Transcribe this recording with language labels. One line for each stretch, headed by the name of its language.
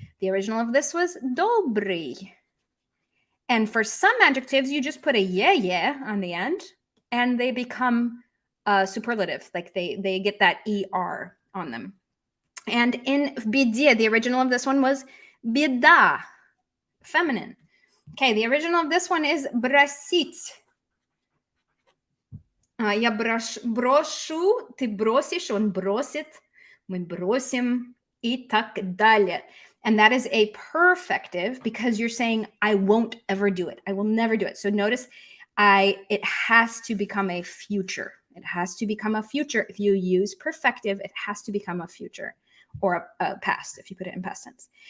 English: The original of this was добрый. And for some adjectives, you just put a yeah on the end, and they become superlative. Like they get that er on them. And in беде, the original of this one was беда, feminine. Okay, the original of this one is бросить.
Russian: Я брошу, ты бросишь, он бросит, мы бросим, и так далее.
English: And that is a perfective because you're saying, I won't ever do it. I will never do it. So notice it has to become a future. It has to become a future. If you use perfective, it has to become a future or a past if you put it in past tense.